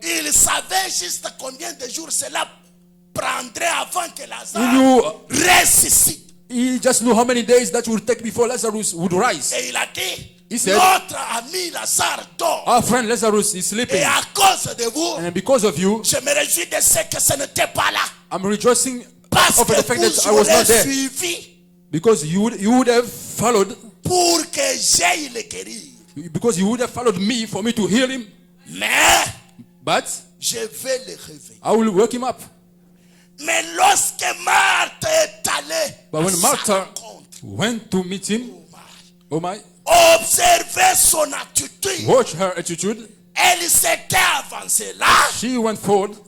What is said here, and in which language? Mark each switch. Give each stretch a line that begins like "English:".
French: il savait juste combien de jours cela prendrait avant que
English: he
French: Lazare
English: knew,
French: ressuscite.
English: he just knew how many days that will take before Lazarus would rise.
French: Et il a dit,
English: He said,
French: notre ami Lazare dort.
English: our friend Lazarus is
French: Et
English: sleeping.
French: à cause de vous,
English: And because of you,
French: je me réjouis de ce que ce n'était pas là.
English: I'm rejoicing
French: Parce
English: over the
French: que
English: fact that I
French: vous
English: was not
French: aurez
English: there.
French: suivi
English: Because you would have followed,
French: pour que j'aille le guérir.
English: because you would have followed me for me to heal him.
French: Mais
English: But
French: je vais le réveiller.
English: I will wake him up.
French: Mais lorsque Marthe est allée
English: But
French: à
English: when
French: sa
English: Martha
French: rencontre,
English: went to meet him, oh my,
French: observez son attitude.
English: watch her attitude.
French: Elle s'était avancée là.
English: She went forward.